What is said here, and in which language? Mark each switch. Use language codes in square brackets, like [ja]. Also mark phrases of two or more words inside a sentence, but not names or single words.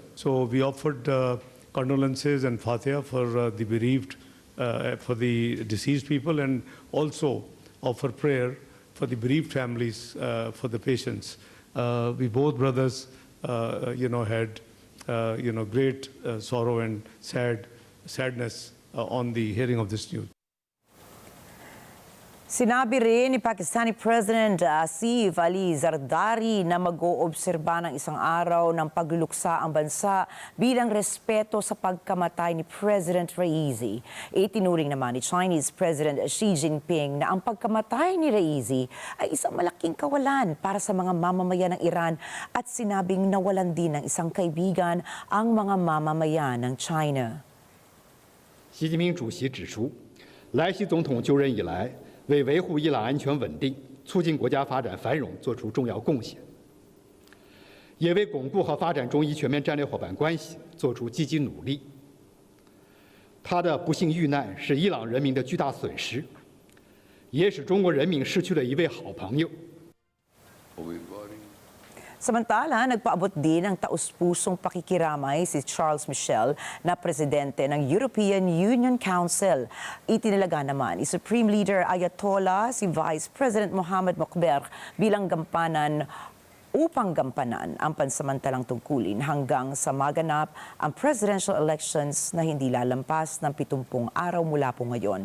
[en] So we offered condolences and Fatiha for the bereaved, for the deceased people, and also offer prayer for the bereaved families, for the patients. We both brothers, had, great sorrow and sadness on the hearing of this news. [tl] Sinabi rin ni [en] Pakistani President [tl] Asif Ali Zardari na mag-oobserba ng isang araw ng pagluluksa ang bansa bilang respeto sa pagkamatay ni President Raisi. Itinuring naman ni [en] Chinese President [tl] Xi Jinping na ang pagkamatay ni Raisi ay isang malaking kawalan para sa mga mamamayan ng Iran at sinabing nawalan din ng isang kaibigan ang mga mamamayan ng China. [zh] 习近平主席指出，莱西总统就任以来，为维护伊朗安全稳定、促进国家发展繁荣作出重要贡献，也为巩固和发展中伊全面战略伙伴关系作出积极努力。他的不幸遇难是伊朗人民的巨大损失，也使中国人民失去了一位好朋友。 [tl] Samantala, nagpaabot din ng taus-pusong pakikiramay si Charles Michel na presidente ng European Union Council. Itinalaga naman ni [en] Supreme Leader [tl] Ayatollah si [en] Vice President [tl] Mohammad Mokber bilang upang gampanan ang pansamantalang tungkulin hanggang sa maganap ang [en] presidential elections [tl] na hindi lalampas ng 70 araw mula po ngayon.